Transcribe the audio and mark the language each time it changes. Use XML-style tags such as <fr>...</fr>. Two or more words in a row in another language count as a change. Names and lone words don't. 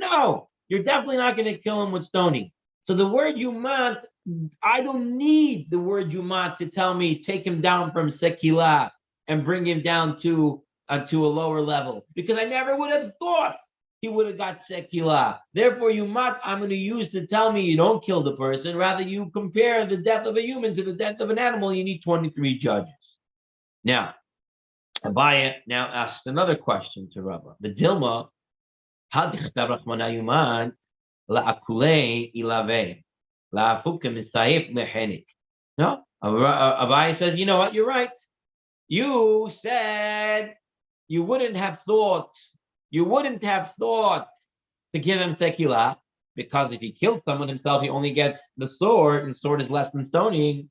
<en>No, you're definitely not going to kill him with stoning. So the word yumat, I don't need the word yumat to tell me take him down from sekila and bring him down to a lower level, because I never would have thought he would have got sekila. Therefore, yumat I'm going to use to tell me you don't kill the person. Rather, you compare the death of a human to the death of an animal. You need 23 judges. Now, Abaye now asked another question to Rava.</en> <arc>The Dilma, hadichtav rachmana yuman la'akulei ilave la'afukim misaif lehenik.</arc> <en>No, Abaye says, you know what? You're right. You said you wouldn't have thought to give him sekila, because if he killed someone himself, he only gets the sword, and sword is less than stoning.</en>